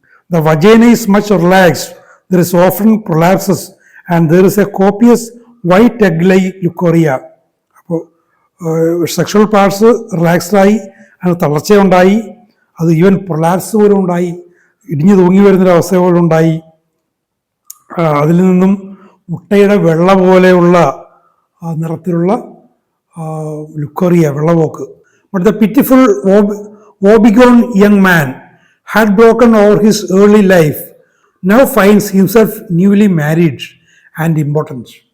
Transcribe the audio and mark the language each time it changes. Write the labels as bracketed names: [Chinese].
[English] The vagina is much relaxed, there is often prolapses and there is a copious white egg-like leucorrhea. [Malayalam] അപ്പോൾ sexual parts റിലാക്സ്ഡായി, അതിന് തളർച്ചയുണ്ടായി, അത് even prolapse പോലും ഉണ്ടായി, ഇടിഞ്ഞു തൂങ്ങി വരുന്നൊരവസ്ഥ പോലും ഉണ്ടായി. അതിൽ നിന്നും മുട്ടയുടെ വെള്ള പോലെയുള്ള നിറത്തിലുള്ള leucorrhoea, വെള്ളപോക്ക്. [English] But the pitiful woebegone young man had broken over his early life, now finds himself newly married and impotent.